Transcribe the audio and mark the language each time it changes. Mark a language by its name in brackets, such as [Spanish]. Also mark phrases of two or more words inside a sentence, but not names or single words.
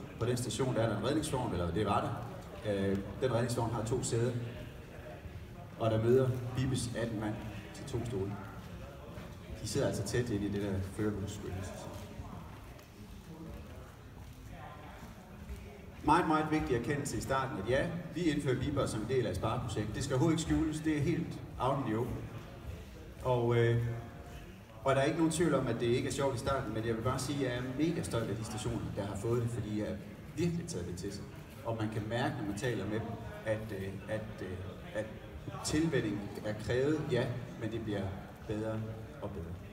[Danish] På den station der er der en redningsvogn, eller det var der. Den redningsvogn har 2 sæder, og der møder Bibes 18 mand til 2 stole. De sidder altså tæt ind i det der førerhusbeskyttelse. Meget vigtig erkendelse i starten, at ja, vi indfører Biber som en del af et spareprojekt. Det skal overhovedet ikke skjules, det er helt [English] out in the open. [Danish] Og der er ikke nogen tvivl om, at det ikke er sjovt i starten, men jeg vil bare sige, at jeg er mega stolt af de stationer, der har fået det, fordi jeg har virkelig taget det til sig. Og man kan mærke, når man taler med dem, at tilvænning er krævet, ja, men det bliver bedre og bedre.